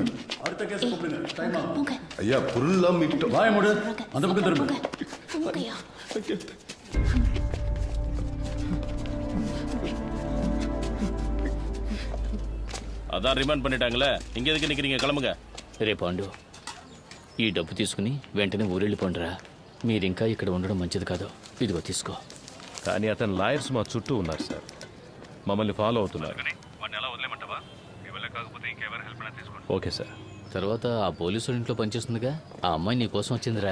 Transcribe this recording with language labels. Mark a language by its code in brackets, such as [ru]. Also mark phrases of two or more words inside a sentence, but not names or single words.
[ta] அடுத்த கேஸ் கூப்பிடுங்க. டைம் ஆகும். போங்க ஐயா பொருள்லாம் மீட்டோம். வாய மூடு. அந்த பக்கம் திரும்ப. போங்கய்யா. அதான் ரிமாண்ட் பண்ணிட்டாங்களே, இங்க எதுக்கு நிக்கிறீங்க? கிளம்புங்க. [te] రే పాండు, ఈ డబ్బు తీసుకుని వెంటనే ఊరెళ్ళిపోండిరా. మీరింకా ఇక్కడ ఉండడం మంచిది కాదు. ఇదిగో తీసుకో. కానీ అతని లాయర్స్ మా చుట్టూ ఉన్నారు సార్, మమ్మల్ని ఫాలో అవుతున్నారు. [en] okay sir. [te] తర్వాత ఆ పోలీసు ఇంట్లో పనిచేస్తుందిగా, ఆ అమ్మాయి నీ కోసం వచ్చిందిరా.